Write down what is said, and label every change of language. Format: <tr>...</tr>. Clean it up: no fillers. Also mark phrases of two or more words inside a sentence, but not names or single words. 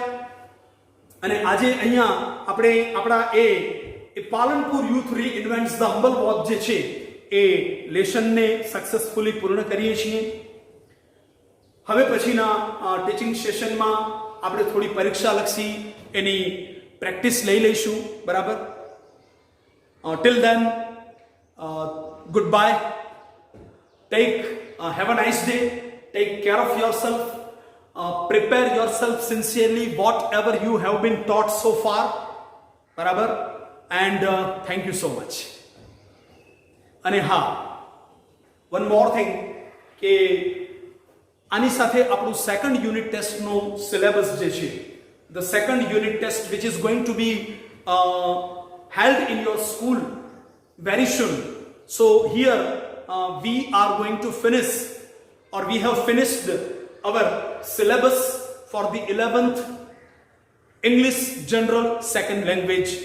<gu>અને આજે અહીંયા આપણે આપણા એ પાલનપુર યુથ રીઇન્વેન્ટ્સ ધ હમ્બલ વોચ જે છે એ લેસનને સક્સેસફુલી પૂર્ણ કરીએ છીએ. હવે પછીના</gu> <en>teaching session</en> <gu>આપણે થોડી પરીક્ષાલક્ષી એની પ્રેક્ટિસ લઈ લઈશું.</gu> <en>બરાબર? till then good bye. Have a nice day. Take care of yourself. Prepare yourself sincerely whatever you have been taught so far. બરાબર? And thank you so much.</en> <gu>અને હા,</gu> <en>one more thing</en> <gu>કે આની સાથે આપણું</gu> <en>second unit test</en> <gu>સિલેબસ જે છે,</gu> <en>the second unit test which is going to be held in your school very soon. So here we are going to finish, or we have finished our syllabus for the 11th English General Second Language successfully.</en>